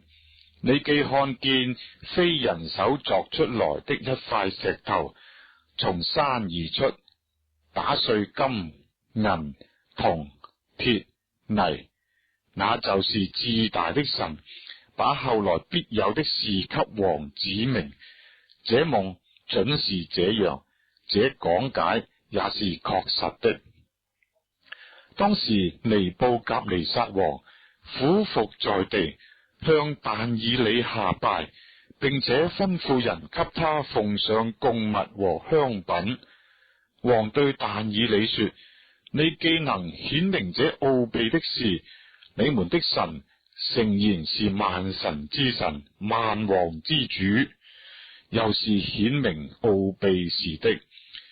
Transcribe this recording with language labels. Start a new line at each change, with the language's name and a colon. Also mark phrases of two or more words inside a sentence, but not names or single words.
Chinese: 你既看見非人手鑿出來的一塊石頭從山而出，打碎金銀銅鐵泥，那就是至大的神把後來必有的事給王指明。這夢準是這樣，這講解也是確實的。當時尼布甲尼撒王俯伏在地，向但以理下拜，並且吩咐人給他奉上供物和香品。王對但以理說：你既能顯明這奧秘的事，你們的神誠然是萬神之神，萬王之主，又是顯明奧秘事的。